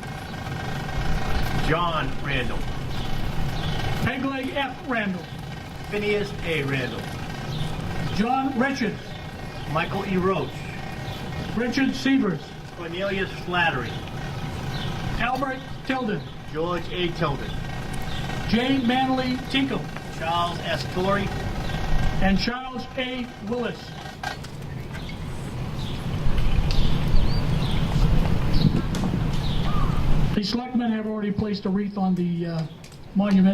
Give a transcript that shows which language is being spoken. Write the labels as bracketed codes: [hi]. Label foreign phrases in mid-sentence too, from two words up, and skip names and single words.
[en] John Randall. Pegleg F. Randall, Phineas A. Randall. John Richards, Michael E. Roach. Richard Sievers, Cornelius Flattery. Albert Tilden, George A. Tilden. J. Manley Tinkle, Charles S. Torrey. and Charles A. Willis. The selectmen have already placed a wreath on the monument.